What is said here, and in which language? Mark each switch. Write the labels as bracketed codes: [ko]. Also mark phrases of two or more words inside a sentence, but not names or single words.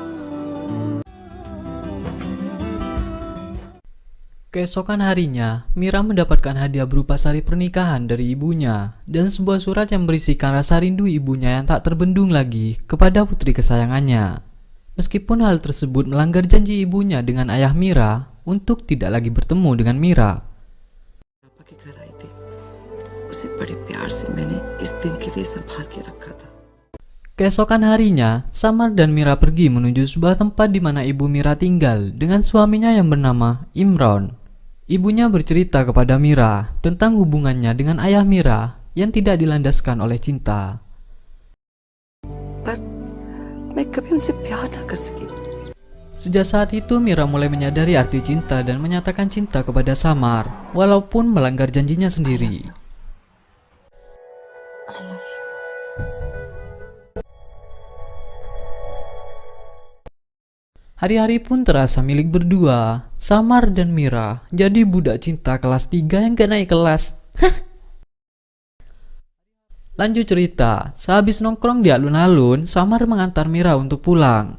[id] Keesokan harinya, Mira mendapatkan hadiah berupa sari pernikahan dari ibunya dan sebuah surat yang berisikan rasa rindu ibunya yang tak terbendung lagi kepada putri kesayangannya. Meskipun hal tersebut melanggar janji ibunya dengan ayah Mira untuk tidak lagi bertemu dengan Mira. [hi] पापा की घर आई थी. उसे बड़े प्यार से मैंने इस दिन के लिए संभाल के रखा था. [id] Keesokan harinya, Samar dan Mira pergi menuju sebuah tempat di mana ibu Mira tinggal dengan suaminya yang bernama Imran. Ibunya bercerita kepada Mira tentang hubungannya dengan ayah Mira yang tidak dilandaskan oleh cinta. [hi] पर मैं कभी उनसे प्यार ना कर सकी. [id] Sejak saat itu Mira mulai menyadari arti cinta dan menyatakan cinta kepada Samar, walaupun melanggar janjinya sendiri. [en] I love you. [id] Hari-hari pun terasa milik berdua. Samar dan Mira jadi budak cinta kelas 3 yang gak naik kelas. Lanjut cerita, sehabis nongkrong di alun-alun, Samar mengantar Mira untuk pulang.